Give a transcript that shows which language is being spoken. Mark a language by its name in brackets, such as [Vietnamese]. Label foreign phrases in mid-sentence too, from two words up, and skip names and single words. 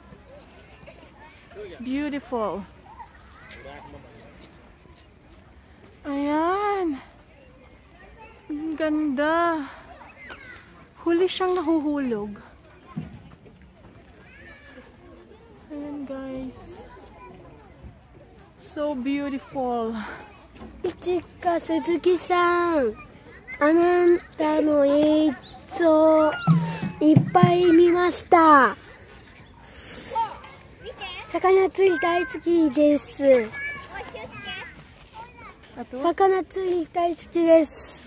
[English] Beautiful. Ayan. [Filipino] Ang ganda. Huli siyang nahuhulog. Ayan guys. [English] So beautiful. [Japanese] Ichika Suzukiさん、あなたの映像いっぱい見ました。魚釣り大好きです。魚釣り大好きです。